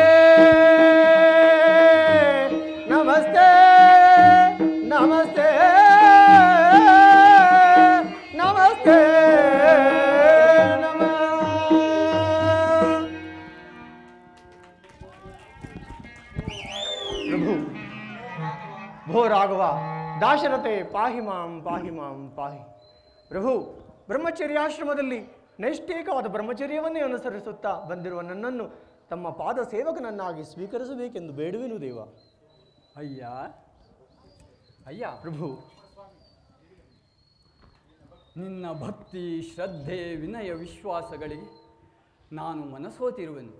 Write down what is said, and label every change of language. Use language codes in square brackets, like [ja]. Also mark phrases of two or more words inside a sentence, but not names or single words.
[sa] नमस्ते नमस्ते नमस्ते ಭೋ ರಾಘವ ದಾಶರಥೆ ಪಾಹಿ ಮಾಂ ಪಾಹಿ ಮಾಂ ಪಾಹಿ. [kn] ಪ್ರಭು, ಬ್ರಹ್ಮಚರ್ಯಾಶ್ರಮದಲ್ಲಿ ನೈಷ್ಠಿಕವಾದ ಬ್ರಹ್ಮಚರ್ಯವನ್ನೇ ಅನುಸರಿಸುತ್ತಾ ಬಂದಿರುವ ನನ್ನನ್ನು ತಮ್ಮ ಪಾದ ಸೇವಕನನ್ನಾಗಿ ಸ್ವೀಕರಿಸಬೇಕೆಂದು ಬೇಡುವೆನು ದೇವ. ಅಯ್ಯ ಅಯ್ಯ ಪ್ರಭು, ನಿನ್ನ ಭಕ್ತಿ ಶ್ರದ್ಧೆ ವಿನಯ ವಿಶ್ವಾಸಗಳಿಗೆ ನಾನು ಮನಸೋತಿರುವೆನು.